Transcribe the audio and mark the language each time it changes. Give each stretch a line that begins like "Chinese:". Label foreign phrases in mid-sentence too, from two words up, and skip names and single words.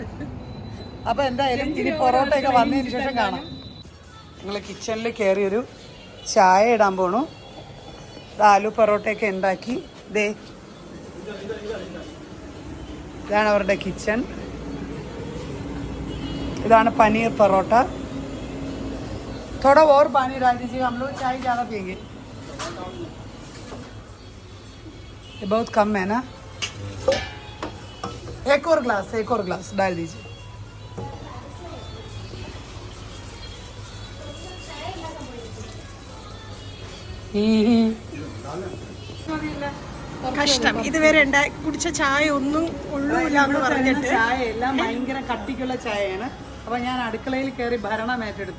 Malayalam: അപ്പൊ എന്തായാലും ഇനി പൊറോട്ടയൊക്കെ വന്നതിന് ശേഷം കാണാം. ഞങ്ങൾ കിച്ചണിൽ കയറിയൊരു ചായ ഇടാൻ പോണു. ആലു പൊറോട്ടയൊക്കെ ഉണ്ടാക്കി ദേ ഇതാണ് അവരുടെ കിച്ചൺ. ഇതാണ് പനീർ പൊറോട്ട.
Hindi: थोड़ा और पानी डाल दीजिए, हम लोग चाय ज़्यादा पियेंगे. ये बहुत कम है ना. एक और ग्लास डाल दीजिए.
Malayalam: കഷ്ടം. ഇതുവരെ കുടിച്ച ചായ ഒന്നും ഉള്ളൂല്ലാന്ന് പറഞ്ഞിട്ട് ചായ എല്ലാം ഭയങ്കര കട്ടിക്കുള്ള ചായയാണ്. അപ്പൊ ഞാൻ അടുക്കളയിൽ കയറി ഭരണം ഏറ്റെടുത്തു.